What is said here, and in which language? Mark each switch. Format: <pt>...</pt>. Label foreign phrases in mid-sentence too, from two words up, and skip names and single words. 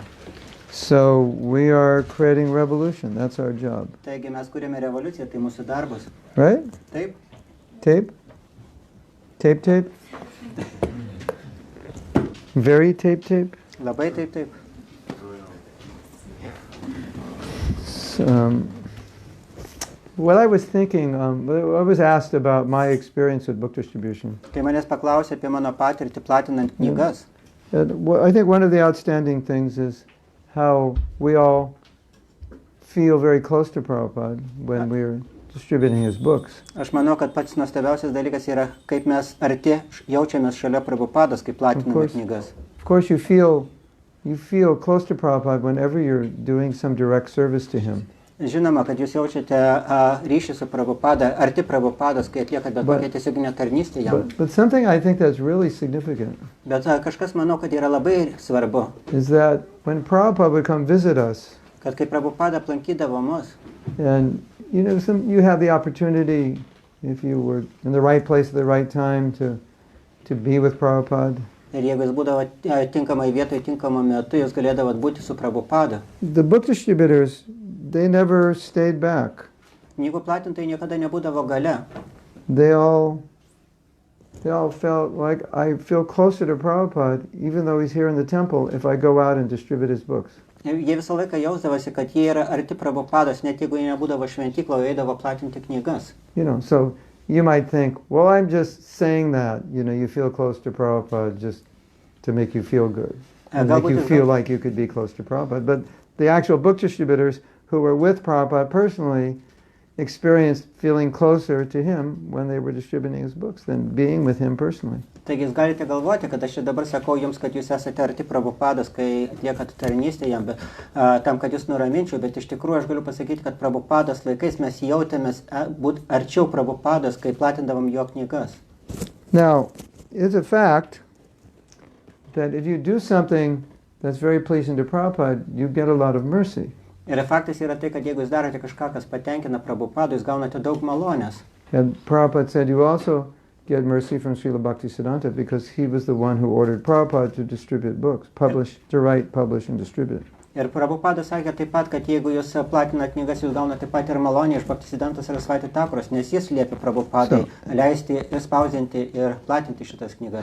<en>So we are creating revolution. That's our job.</en> <lt>Taigi mes kūrėme revoliuciją, tai mūsų darbas.</lt> <en>Right?</en> <lt>Taip?</lt> <en>Tape? Tape, tape? Very tape, tape?</en> <lt>Labai taip, taip.</lt> <en>What I was thinking, I was asked about my experience with book distribution.</en> <lt>Kai manęs paklausė apie mano patirtį platinant knygas,</lt> <en>I think one of the outstanding things is how we all feel very close to Prabhupada when we're distributing his books.</en> <lt>aš manau, kad pats nuostabiausias dalykas yra, kaip mes arti jaučiamės šalia Prabhupados, kai platiname knygas.</lt> <en>Of course, you feel close to Prabhupada whenever you're doing some direct service to him.</en> <lt>Žinoma, kad jūs jaučiate ryšį su Prabhupada, arti Prabhupados, kai atliekate tokią tiesioginę tarnystę jam.</lt> <en>But something I think that's really significant</en> <lt>Bet kažkas, manau, kad yra labai svarbu,</lt> <en>is that when Prabhupada would come visit us,</en> <lt>kad kai Prabhupada aplankydavo mus,</lt> <en>and you have the opportunity, if you were in the right place at the right time, to be with Prabhupada.</en> <lt>ir jeigu jis būdavo tinkamai vietoje, tinkamą metu, jūs galėdavot būti su Prabhupada.</lt> <en>The book distributors, they never stayed back.</en> <lt>Knygų platintojai niekada nebūdavo gale.</lt> <en>They all felt like I feel closer to Prabhupada, even though he's here in the temple, if I go out and distribute his books.</en> <lt>Jie visą laiką jausdavosi, kad jie yra arti Prabhupados, net jeigu jie nebūdavo šventykloje, eidavo platinti knygas.</lt> <en>So you might think, well, I'm just saying that, you feel close to Prabhupada just to make you feel good. And make you feel like you could be close to Prabhupada. But the actual book distributors who were with Prabhupada personally experienced feeling closer to him when they were distributing his books than being with him personally.</en> <lt>Taigi jūs galite galvoti, kad aš čia dabar sakau jums, kad jūs esate arti Prabhupados, kai atliekat tarnystę jam, tam, kad jūs nuraminčiau, bet iš tikrųjų aš galiu pasakyti, kad Prabhupados laikais mes jautėmės būt arčiau Prabhupados, kai platindavom jo knygas.</lt> <en>Now, it's a fact that if you do something that's very pleasing to Prabhupada, you get a lot of mercy.</en> <lt>Ir faktas yra tai, kad jeigu jūs darote kažką, kas patenkina Prabhupadą, jūs gaunate daug malonės.</lt> <en>And Prabhupada said you also get mercy from Srila Bhaktisiddhanta because he was the one who ordered Prabhupada to distribute books, to write, publish, and distribute.</en> <lt>Ir Prabhupada sakė taip pat, kad jeigu jūs platinat knygas, jūs gaunate taip pat ir malonę iš Bhaktisiddhanta Sarasvati Thakuros, nes jis liepė Prabhupadai leisti ir spausdinti ir platinti šitas knygas.</lt>